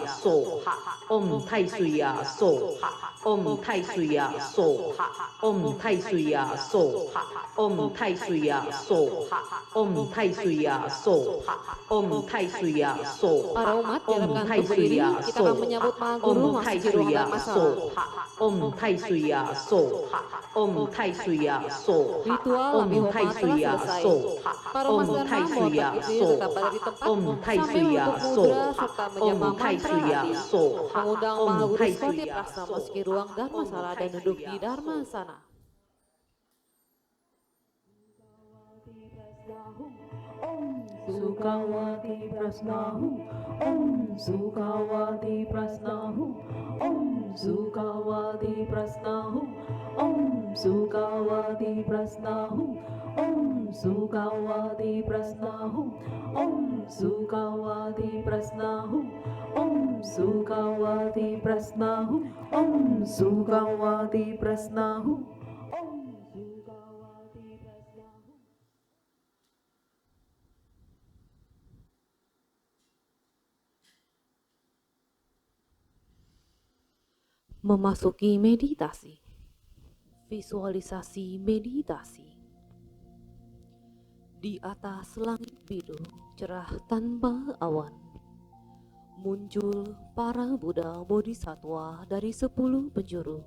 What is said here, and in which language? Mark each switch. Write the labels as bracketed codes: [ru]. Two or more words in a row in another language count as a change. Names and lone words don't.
[sa] soha, Om Tai Suya soha, Om Tai Suya soha, Om Tai Suya soha, Om Tai Suya soha, Om Tai Suya soha, Om Tai Suya soha. [id] Para umat diharapkan [sa] Om Tai [id] untuk berdiri, [sa] Suya [id] kita akan menyambut Maha Guru [sa] Om Tai [id] masuk di ruang [sa] Suya [id] dharma sana. [sa] soha, Om Tai Suya soha, Om Tai Suya soha, [id] Ritual [sa] Om [id] Abhihoma [sa] Tai [id] telah [sa] Suya [id] selesai. [sa] soha, [id] Para [sa] Om [id] umat dharma [sa] Tai [id] mohon [sa] Suya [id] berdiri tetap [sa] soha, [id] berada di tempat [sa] Om Tai [id] sambil [sa] Suya [id] membentuk mudra [sa] soha, [id] serta [sa] Om [id] menyapa [sa] Tai [id] mantra [sa] Suya [id] hati. [sa] soha, [id] Mengundang [sa] Om [id] Maha Guru [sa] Tai [id] Swati [sa] Suya [id] Prasna [sa] soha, [id] memasuki ruang dharma [sa] Om [id] sala [sa] Tai [id] dan duduk [sa] Suya [id] di dharma [sa] soha. [id] sana. [sa] Sukawati Prasnahum, Om Sukawati Prasnahum, Om Sukawati Prasnahum, Om Sukawati Prasnahum, Om Sukawati Prasnahum, Om Sukawati Prasnahum, Om Sukawati Prasnahum, Om Sukawati Prasnahum, Om Sukawati Prasnahum. [id] Memasuki meditasi. Visualisasi meditasi. Di atas langit biru cerah tanpa awan, muncul para Buddha Bodhisattva dari 10 penjuru.